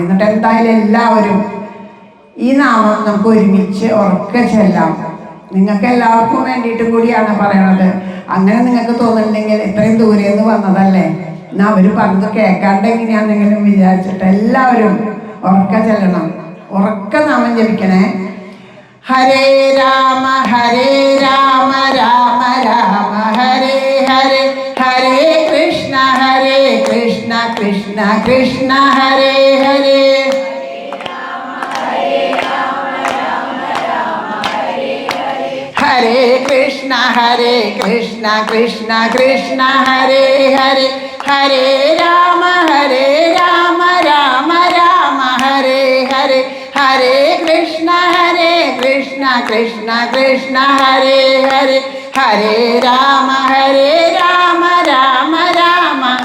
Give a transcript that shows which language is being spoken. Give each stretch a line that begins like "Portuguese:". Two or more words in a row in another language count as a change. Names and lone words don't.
Malayalam: എന്നിട്ട് എന്തായാലും എല്ലാവരും ഈ നാമം നമുക്ക് ഒരുമിച്ച് ഉറക്കെ ചെല്ലാം. നിങ്ങൾക്ക് എല്ലാവർക്കും വേണ്ടിയിട്ടും കൂടിയാണ് പറയണത്. അങ്ങനെ നിങ്ങൾക്ക് തോന്നുന്നുണ്ടെങ്കിൽ ഇത്രയും ദൂരെ നിന്ന് വന്നതല്ലേ, എന്നാൽ അവർ പറഞ്ഞത് കേൾക്കാണ്ട് എങ്ങനെയാണെന്നെങ്കിലും വിചാരിച്ചിട്ട് എല്ലാവരും ഉറക്കെ ചെല്ലണം. ഉറക്കെ നാമം ജപിക്കണേ.
Sanskrit: ഹരേ രാമ രാമ രാമ ഹരേ ഹരേ, ഹരേ കൃഷ്ണ കൃഷ്ണ കൃഷ്ണ ഹരേ ഹരേ. ഹരേ കൃഷ്ണ കൃഷ്ണ കൃഷ്ണ ഹരേ ഹരേ, ഹരേ രാമ രാമ രാമ ഹരേ ഹരേ, ഹരേ കൃഷ്ണ കൃഷ്ണ കൃഷ്ണ ഹരേ ഹരേ, ഹരേ രാമ രാമ രാമ